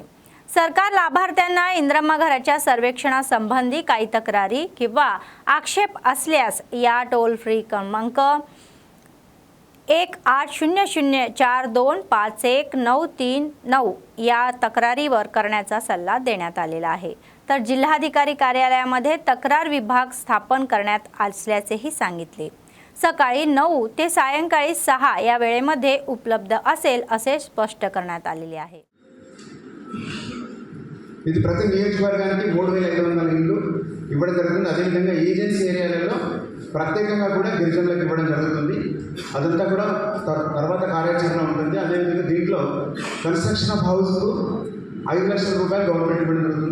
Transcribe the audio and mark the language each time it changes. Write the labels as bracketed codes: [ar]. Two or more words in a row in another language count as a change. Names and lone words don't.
[mr] सरकार लाभार्थ्यांना इंदिरा घराच्या सर्वेक्षणासंबंधी काही तक्रारी किंवा आक्षेप असल्यास या [en] toll free [mr] क्रमांक 180042513939 या तक्रारीवर करण्याचा सल्ला देण्यात आलेला आहे. तर जिल्हाधिकारी कार्यालयामध्ये तक्रार विभाग स्थापन करण्यात असल्याचेही सांगितले. सकाळी 9 ते सायंकाळी 6 या वेळेमध्ये उपलब्ध असेल असे स्पष्ट करण्यात आलेले आहे. [te] ఇది ప్రతి నియోజకవర్గానికి 3500 ఇళ్ళు ఇవ్వడం జరుగుతుంది. అదేవిధంగా [en] agency areas [te] ప్రత్యేకంగా కూడా గిరిజనులకు ఇవ్వడం జరుగుతుంది. అదంతా కూడా తర్వాత కార్యాచరణ ఉంటుంది. అదేవిధంగా దీంట్లో [en] construction of house [te] 5 లక్షల రూపాయలు గవర్నమెంట్ ఇవ్వడం జరుగుతుంది.